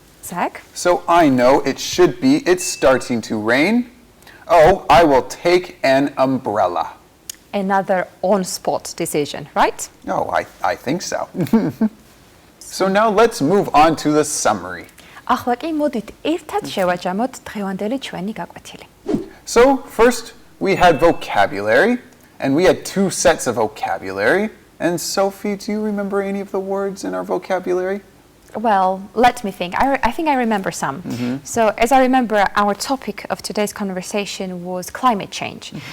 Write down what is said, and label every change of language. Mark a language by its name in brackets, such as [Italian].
[English] Zach? So I know it should be, it's starting to rain. Oh, I will take an umbrella. Another on-spot decision, right? Oh, I think so. So now let's move on to the summary. [Georgian] ახლა კი მოდით ერთად შევაჯამოთ დღევანდელი ჩვენი გაკვეთილი. [English] So first we had vocabulary, and we had 2 sets of vocabulary. And Sophie, do you remember any of the words in our vocabulary? Well, let me think. I think I remember some. So as I remember, our topic of today's conversation was climate change.